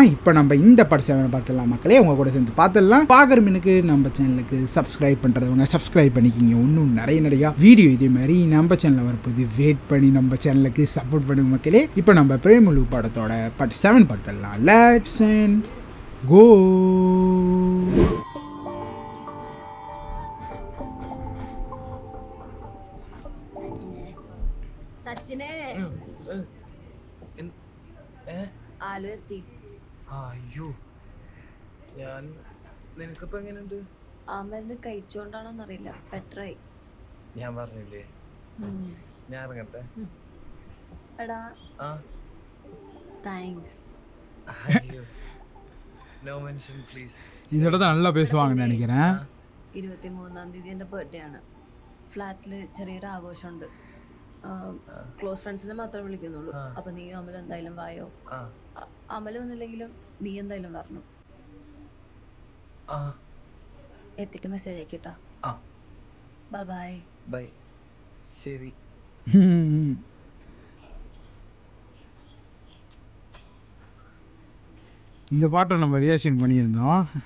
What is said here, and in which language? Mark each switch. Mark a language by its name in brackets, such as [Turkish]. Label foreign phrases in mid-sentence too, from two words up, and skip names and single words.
[Tamil] இப்போ நம்ம இந்த பார்ட் 7 பார்த்துடலாம் மக்களே. உங்க கூட சேர்ந்து பார்த்துடலாம். பார்க்குற மீனுக்கு நம்ம சேனலுக்கு சப்ஸ்கிரைப் பண்ணுறவங்க சப்ஸ்கிரைப் பண்ணிக்கிங்க. இன்னும் நிறைய வீடியோ இதே மாதிரி நம்ம சேனலில் வரப்போது. வெயிட் பண்ணி நம்ம சேனலுக்கு சப்போர்ட் பண்ணுங்க மக்களே. இப்போ நம்ம பிரேமலு படத்தோட பார்ட் 7 பார்த்துடலாம். [English] Let's go. [Malayalam] സച്ചിനെ ആലു എത്തി. അയ്യോ, ഞാൻ നിനക്കിപ്പോ എങ്ങനെയുണ്ട്? ആ മരുന്ന് കഴിച്ചോണ്ടാണോന്നറിയില്ല, ബെറ്ററായി. ഞാൻ പറഞ്ഞില്ലേ, ഞാൻ ഇറങ്ങട്ടെ. എടാ താങ്ക്സ്. [English] അയ്യോ, no mention please. [Tamil] இதோட தான் நல்லா பேசுவாங்கன்னு நினைக்கிறேன். [Malayalam] 23-ാം തീയതി എൻ്റെ ബർത്ത്ഡേ ആണ്. ഫ്ലാറ്റിൽ ചെറിയൊരു ആഘോഷമുണ്ട്. [English] close friendsine [Malayalam] മാത്രമേ വിളിക്കുന്നുള്ളൂ. അപ്പൊ നീ അമൽ എന്തായാലും വായോ. അമൽ വന്നില്ലെങ്കിലും നീ എന്തായാലും വരണം. എത്തിട്ട് മെസ്സേജ് അയക്കട്ടാ. ബൈ ബൈ. ശരി. [Tamil] இந்த பாட்டை நம்ம ரியாக்ஷன் பண்ணியிருந்தோம்.